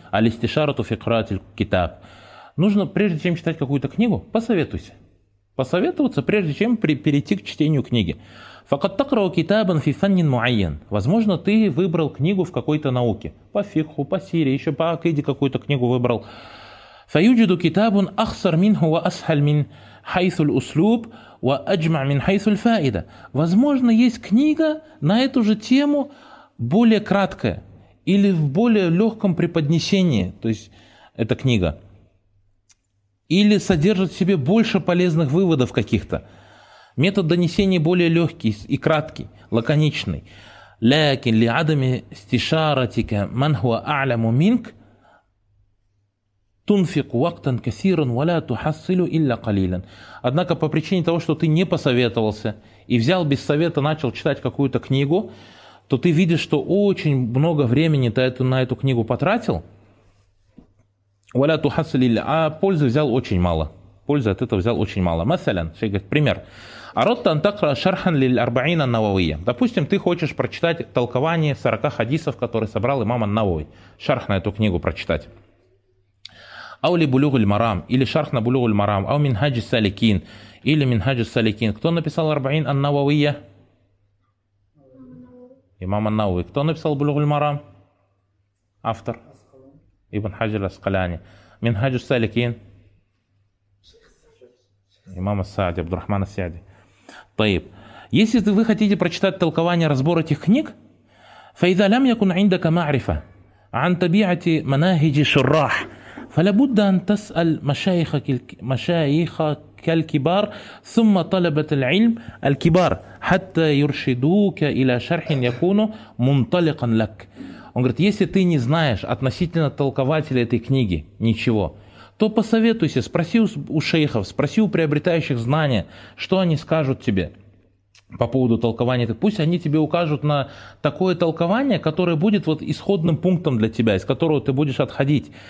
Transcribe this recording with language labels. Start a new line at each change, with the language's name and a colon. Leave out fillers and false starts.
Arabic: Алистишарату фикратель китаб.
Russian: Нужно, прежде чем читать какую-то книгу, посоветуйся. Посоветоваться, прежде чем перейти к чтению книги.
Arabic: Факаттакрау китабан фифаннин муайен.
Russian: Возможно, ты выбрал книгу в какой-то науке. По фикху, по сирии, еще по акиде какую-то книгу выбрал.
Arabic: فيوجد كتاب أخصر منه وأسهل من حيث الأسلوب وأجمع من حيث الفائدة.
Russian: Возможно, есть книга на эту же тему более краткая или в более легком преподнесении, то есть эта книга, или содержит в себе больше полезных выводов каких-то. Метод донесения более легкий и краткий, лаконичный.
Arabic: لكن لعدم استشارتك من هو أعلم منك تنفق وقتا كثيرا ولا تحصل إلا قليلا.
Russian: Однако по причине того, что ты не посоветовался и взял без совета, начал читать какую-то книгу, то ты видишь, что очень много времени ты на эту книгу потратил.
Arabic: ولا تحصل إلا,
Russian: а пользы взял очень мало. Пользы от этого взял очень мало.
Arabic: مثلا,
Russian: шейх говорит, пример.
Arabic: أردت أن تقرأ شرحا للأربعين النووية.
Russian: Допустим, ты хочешь прочитать толкование 40 хадисов, которые собрал имам ан-Навави. Шарх на эту книгу прочитать.
Arabic: أو لبلوغ المرام.
Russian: Или шарх на بلوغ المرام.
Arabic: أو منهاج السالكين.
Russian: Или منهاج السالكين. Кто написал أربعين النووية? Имам ан-Навави. Кто написал بلوغ المرام? Автор. Ибн Хаджр ас-Аскалани. Минхадж ас-Саликин. Имам ас-Саади, Абдурахман ас-Саади. Таиб. Если вы хотите прочитать толкование, разбор этих книг,
Arabic: فإذا لم يكن عندك معرفة عن طبيعة مناهج الشراح فلابد أن تسأل مشايخك الكبار ثم طلبة العلم الكبار حتى يرشدوك إلى شرح يكون منطلقا لك.
Russian: Он говорит, если ты не знаешь относительно толкователя этой книги ничего, то посоветуйся, спроси у шейхов, спроси у приобретающих знания, что они скажут тебе по поводу толкования. Пусть они тебе укажут на такое толкование, которое будет вот исходным пунктом для тебя, из которого ты будешь отходить.